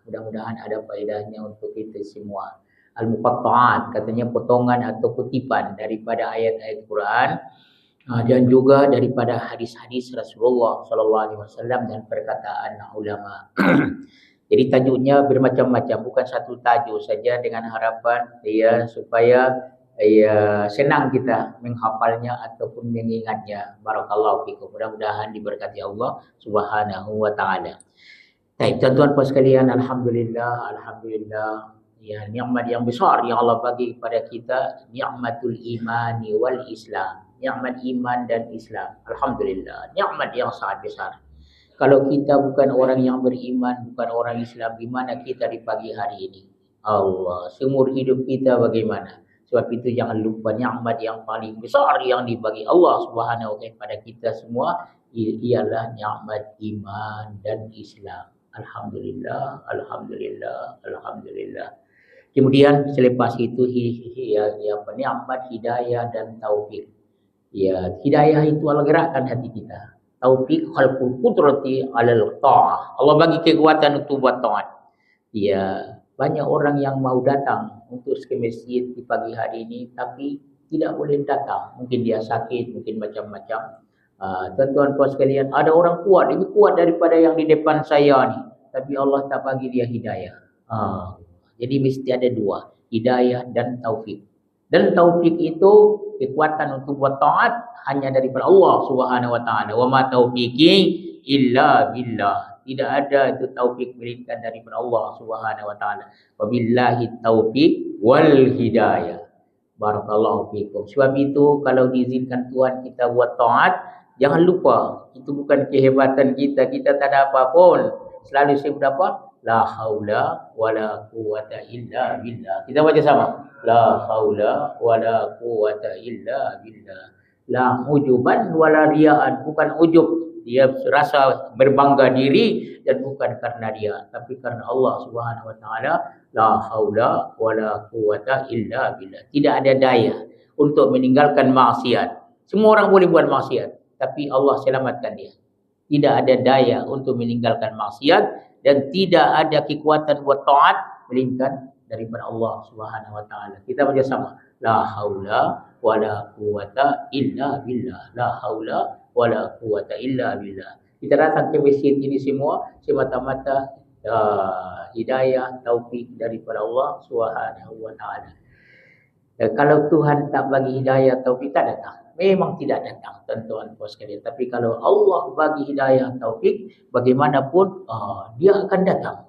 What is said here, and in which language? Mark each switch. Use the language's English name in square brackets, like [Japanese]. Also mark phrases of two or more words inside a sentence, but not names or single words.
[Malay] Mudah-mudahan ada faedahnya untuk kita semua. Al-Muqatta'at katanya potongan atau kutipan daripada ayat-ayat Quran. Dan juga daripada hadis-hadis Rasulullah SAW dan perkataan ulama. Jadi tajuknya bermacam-macam, bukan satu tajuk saja dengan harapan ya supaya ya senang kita menghafalnya ataupun mengingatnya. [Arabic] بارك الله فيكم. [Malay] Mudah-mudahan diberkati Allah [Arabic] سبحانه وتعالى. [Malay] Baik, tuan-tuan puan sekalian, alhamdulillah ya nikmat yang besar yang Allah bagi kepada kita, [Arabic] نعمة الإيمان والإسلام. [Malay] Nikmat iman dan Islam. Alhamdulillah. Nikmat yang sangat besar. Kalau kita bukan orang yang beriman, bukan orang Islam, di mana kita di pagi hari ini? Allah, seumur hidup kita bagaimana? Sebab itu jangan lupa nikmat yang paling besar yang dibagi Allah [Arabic] سبحانه وتعالى [Malay] kepada kita semua ialah nikmat iman dan Islam. [Arabic] الحمد لله، الحمد لله، الحمد لله. [Malay] Kemudian selepas itu nikmat hidayah dan taufik. Ya, hidayah itu Allah gerakkan hati kita. [Arabic] توفيق خلق القدرة على الطاعة. [Malay] Allah bagi kekuatan untuk buat taat. Ya, banyak orang yang mau datang untuk ke masjid di pagi hari ini tapi tidak boleh datang. Mungkin dia sakit, mungkin macam-macam. Tuan-tuan puan sekalian, ada orang kuat, lebih kuat daripada yang di depan saya ni. Tapi Allah tak bagi dia hidayah. Jadi mesti ada dua, hidayah dan taufik. Dan taufik itu kekuatan untuk buat taat hanya daripada Allah [Arabic] سبحانه وتعالى. وما توفيقي إلا بالله. [Malay] Tidak ada itu taufik melainkan daripada Allah [Arabic] سبحانه وتعالى. وبالله التوفيق والهداية. بارك الله فيكم. [Malay] Sebab itu kalau diizinkan Tuhan kita buat taat, jangan lupa itu bukan kehebatan kita. Kita tak ada apa pun. Selalu sebut apa? [Arabic] لا حول ولا قوة إلا بالله. [Malay] Kita baca sama. [Arabic] لا حول ولا قوة إلا بالله. لا عجبا ولا رياء. [Malay] Bukan ujub. Dia rasa berbangga diri dan bukan karena dia, tapi karena Allah [Arabic] سبحانه وتعالى. لا حول ولا قوة إلا بالله. [Malay] Tidak ada daya untuk meninggalkan maksiat. Semua orang boleh buat maksiat, tapi Allah selamatkan dia. Tidak ada daya untuk meninggalkan maksiat dan tidak ada kekuatan buat taat melainkan daripada Allah [Arabic] سبحانه وتعالى. [Malay] Kita baca sama. [Arabic] لا حول ولا قوة إلا بالله. لا حول ولا قوة إلا بالله. [Malay] Kita datang ke masjid ini semua semata-mata hidayah taufik daripada Allah [Arabic] سبحانه وتعالى. [Malay] Kalau Tuhan tak bagi hidayah taufik, tak datang. Memang tidak datang, tuan-tuan puan sekalian. Tapi kalau Allah bagi hidayah taufik, bagaimanapun dia akan datang.